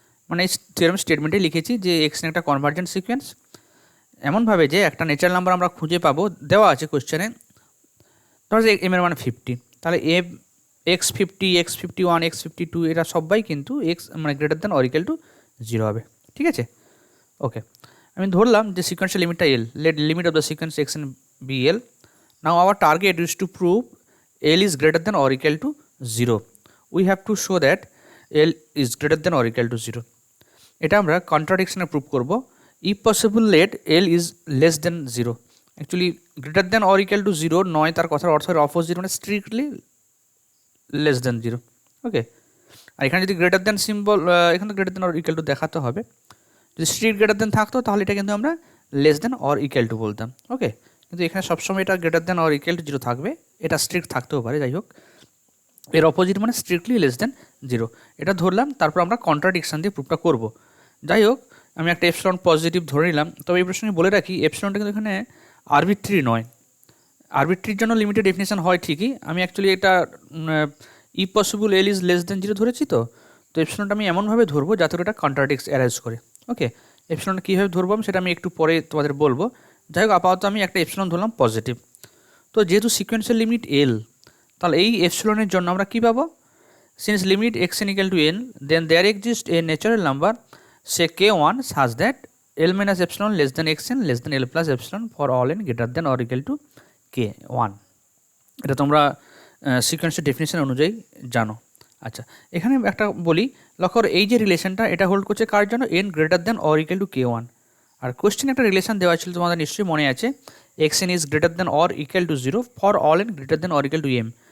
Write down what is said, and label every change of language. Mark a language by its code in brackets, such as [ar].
[bn] মানে এই থিওরেম স্টেটমেন্টে লিখেছি যে xn একটা কনভার্জেন্ট সিকোয়েন্স এমনভাবে যে একটা ন্যাচারাল নাম্বার আমরা খুঁজে পাবো, দেওয়া আছে কোশ্চেনে, ধরো যে এম এর মানে 50, তাহলে এম x50, x51, x52 এরা সবাই কিন্তু এক্স মানে [en] greater than or equal to 0 [bn] হবে। ঠিক আছে, ওকে। আমি ধরলাম যে সিকোয়েন্সের লিমিটটা এল, [en] Let limit of the sequence xn be l। Now our target is to prove l is greater than or equal to 0। we have to show that l is greater than or equal to 0। [bn] এটা আমরা কন্ট্রাডিকশনে prove করব। [en] if possible let l is less than 0। [bn] Actually [en] greater than or equal to 0 [bn] নয়, তার কথার অর্থ opposite, মানে [en] Strictly less than 0। [bn] ওকে, আর এখানে যদি গ্রেটার দেন সিম্বল, এখানে [en] greater than or equal to [bn] দেখাতে হবে। যদি স্ট্রিক্ট গ্রেটার দেন থাকতো তাহলে এটা কিন্তু আমরা [en] less than or equal to [bn] বলতাম। ওকে, কিন্তু এখানে সবসময় এটা [en] greater than or equal to 0 [bn] থাকবে, এটা স্ট্রিক্ট থাকতেও পারে। যাই হোক, এর অপোজিট মানে [en] strictly less than 0, [bn] এটা ধরলাম। তারপর আমরা কন্ট্রাডিকশন দিয়ে প্রুফটা করব। যাই হোক, আমি একটা এপসিলন পজিটিভ ধরে নিলাম। তবে এই প্রসঙ্গে বলে রাখি, এপসিলনটা কিন্তু এখানে আরবিট্রি নয়। আরবিট্রির জন্য লিমিটেড ডেফিনেশন হয় ঠিকই, আমি অ্যাকচুয়ালি এটা ই possible [en] L is less than 0 [bn] ধরেছি। তো এপসিলনটা আমি এমনভাবে ধরবো যাতে এটা কন্ট্রাডিক্টস অ্যারাইজ করে। ওকে, এপসিলনটা কীভাবে ধরবো সেটা আমি একটু পরে তোমাদের বলবো। যাই হোক, আপাতত আমি একটা এপসিলন ধরলাম পজিটিভ। তো যেহেতু সিকোয়েন্সের লিমিট এল, তাহলে এই এপসিলনের জন্য আমরা কী পাবো, [en] Since limit xn equal to n, then there exists a natural number, say k1, such that l minus epsilon less than xn less than l plus epsilon for all n greater than or equal to k1. [bn] এটা তোমরা সিকোয়েন্সের definition অনুযায়ী জানো। আচ্ছা, এখানে একটা বলি, লক্ষ্য করো এই যে রিলেশনটা এটা হোল্ড করছে কার জন্য, [en] n greater than or equal to k1। [bn] আর question একটা রিলেশন দেওয়া ছিল তোমাদের নিশ্চয়ই মনে আছে, [en] xn is greater than or equal to 0 for all n greater than or equal to m।